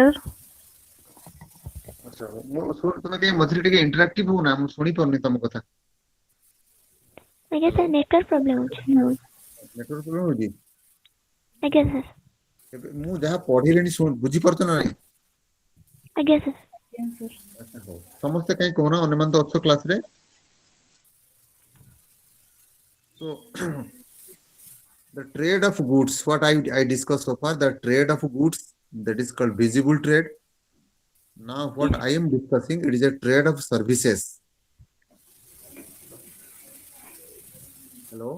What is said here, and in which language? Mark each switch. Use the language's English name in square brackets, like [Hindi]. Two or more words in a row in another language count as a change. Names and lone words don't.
[Odia] ଆଚ୍ଛା ମୁଁ ତମେ ଟିକେ ମଝିରେ ଟିକେ ଇଣ୍ଟରାକ୍ଟିଭ ହଉନା, ମୁଁ ଶୁଣି ପାରୁନି ତମ କଥା। ଆଜ୍ଞା ସାର୍ [English] network problem [Odia] ଅଛି [English] network problem [Odia] ହଉଛି? ଆଜ୍ଞା ସାର୍ ଏବେ ମୁଁ ଯାହା ପଢିଲେଣି ବୁଝିପାରୁଛ ନା ନାଇଁ? ଆଜ୍ଞା ସାର୍ [English] Yes, sir. [Odia] ଆଚ୍ଛା ହଉ, ସମସ୍ତେ କାହିଁ କହୁନ, ଅନ୍ୟମାନେ ତ ଅଛ କ୍ଲାସରେ। [English] So the trade of goods, what I discussed so far, the trade of goods, that is called visible trade. Now what I am discussing, it is a trade of services. Hello.